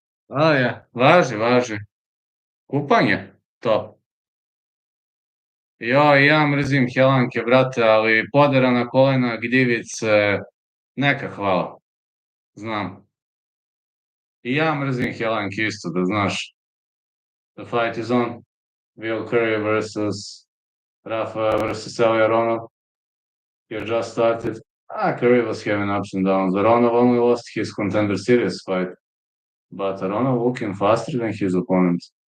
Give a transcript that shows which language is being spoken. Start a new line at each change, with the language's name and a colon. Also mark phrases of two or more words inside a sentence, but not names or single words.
Serbian: Ja, važi. Kupanje? To. Joj, ja mrzim helanke, brate, ali poderana kolena, gljivice, neka hvala. Znam. I ja mrzim helanke isto, da znaš.
English: The fight is on. Will Curry versus Rafa versus Aronov. He just started. Curry was having ups and downs. Aronov only lost his contender series fight. But Aronov looking faster than his opponent.